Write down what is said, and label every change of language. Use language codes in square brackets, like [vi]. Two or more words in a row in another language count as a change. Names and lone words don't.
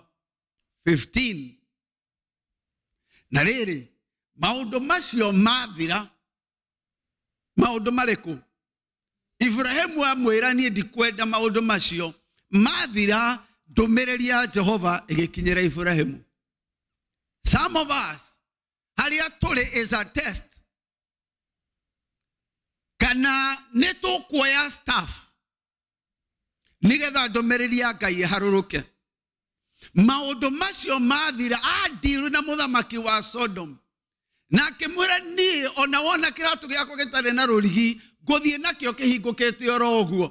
[ki] 15. Na rĩrĩ, maũndũ macio mathira, maũndũ marĩkũ? Ibrahimu amwĩra, niĩ ndikwenda maũndũ macio. Mathira, ndũmĩrĩri ya Jehova ĩgĩkinyĩra Ibrahimu. [en] Some of us, [ki] harĩa tũrĩ [en] is a test. [ki] Kana nĩ tũkuoya staff nĩgetha ndũmĩrĩri ya Ngai ĩharũrũke. Maũndũ macio mathira, adiru na mũthamaki wa Sodom. Na akĩmwĩra, niĩ ona wona kĩratũ gĩakwa gĩtarĩ na rũrigi, ngũthiĩ nakĩo kĩhingũkĩte oro ũguo.